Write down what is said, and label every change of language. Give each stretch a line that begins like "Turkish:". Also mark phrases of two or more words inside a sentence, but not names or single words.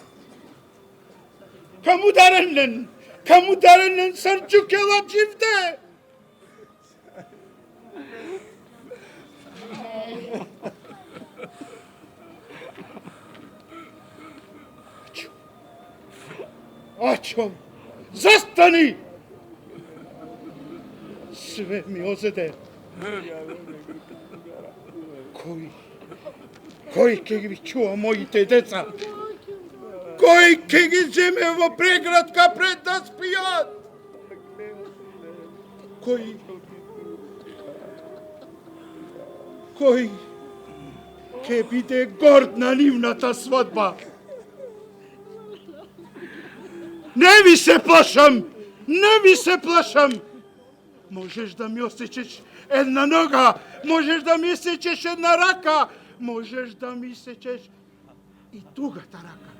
Macedonian: Kamudarennen sarçukela çifte. Aço, zastani! Све ми озеде. Кој ќе ги чува моите деца? Кој ќе ги земе в прегратка пред да спијат? Кој ќе биде горд на нивната свадба? Не ви се плашам! Можеш да ми осечеш една нога, можеш да ми сечеш една рака, можеш да ми сечеш и другата рака.